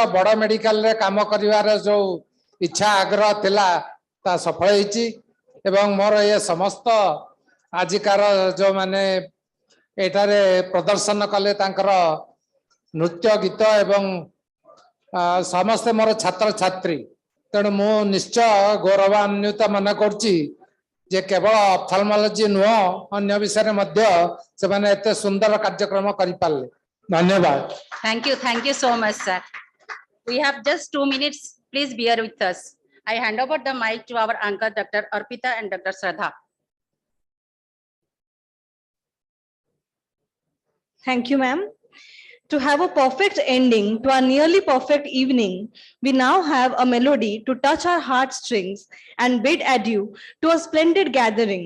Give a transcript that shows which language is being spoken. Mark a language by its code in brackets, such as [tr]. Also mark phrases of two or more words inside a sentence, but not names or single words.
[or] ବଡ଼ ମେଡିକାଲରେ କାମ କରିବାର ଯୋଉ ଇଚ୍ଛା ଆଗ୍ରହ ଥିଲା ତା ସଫଳ ହେଇଛି ଏବଂ ମୋର ଏ ସମସ୍ତ ଆଜିକାର ଯୋଉମାନେ ଏଠାରେ ପ୍ରଦର୍ଶନ କଲେ ତାଙ୍କର ନୃତ୍ୟ ଗୀତ ଏବଂ ସମସ୍ତେ ମୋର ଛାତ୍ରଛାତ୍ରୀ ତେଣୁ ମୁଁ ନିଶ୍ଚୟ ଗୌରବାନ୍ୱିତ ମନେ କରୁଛି ଯେ କେବଳ ଅଫଥଲମୋଲୋଜି ନୁହଁ ଅନ୍ୟ ବିଷୟରେ ମଧ୍ୟ ସେମାନେ ଏତେ ସୁନ୍ଦର କାର୍ଯ୍ୟକ୍ରମ କରିପାରିଲେ ଧନ୍ୟବାଦ [en] Thank you so much, sir. We have just 2 minutes. Please bear with us. I hand over the mic to our anchor, Dr. Arpita and Dr. Shraddha. Thank you, ma'am. To have a perfect ending to our nearly perfect evening, we now have a melody to touch our heartstrings and bid adieu to a splendid gathering.